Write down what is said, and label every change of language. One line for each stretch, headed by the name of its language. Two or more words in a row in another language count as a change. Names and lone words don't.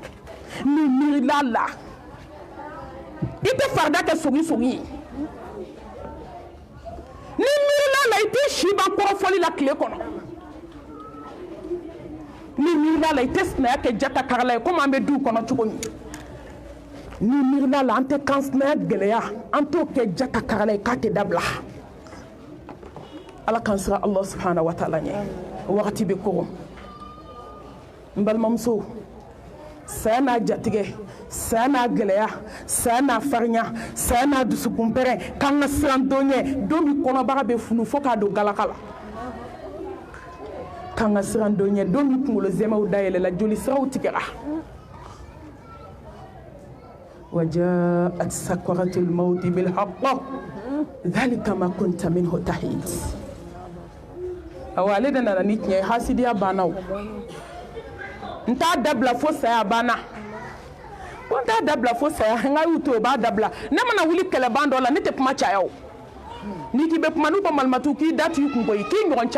Bambara: i tɛ farida kɛ sogi ye ni miirila la i tɛ si ban kɔrɔfɔli la tile kɔnɔ ni miirila la i tɛ sinaya kɛ jata karala ye komi an bɛ duw kɔnɔ cogo min ni miirila la an tɛ kansinaya gɛlɛya an t'o kɛ jata karala ye k'a tɛ dabila ala k'an siran
Arabic: الله سبحانه وتعالى
Bambara: ɲɛ wagati bɛ kogo n balimamuso saya n'a jatigɛ saya n'a gɛlɛya saya n'a farinya saya n'a dusukunpɛrɛn k'an ka siran don ɲɛ don min kɔnɔbaga bɛ funu fo k'a don galaka la kanga sirando ɲɛ don min kunkolo zɛmɛw dayɛlɛla joli siraw tigɛra
Arabic: وجاءت سكرة الموت بالحق ذلك ما كنت منه تحيد
Bambara: awale da nana ni tiɲɛ hasidiya banna o n t'a dabila fo saya banna ko n t'a dabila fo saya n ka y'u to o b'a dabila ne mana wuli kɛlɛban dɔ la ne tɛ kuma caya o n'i k'i bɛ kuma n'u ko malimatu k'i da t'i kun koyi k'i ɲɔgɔn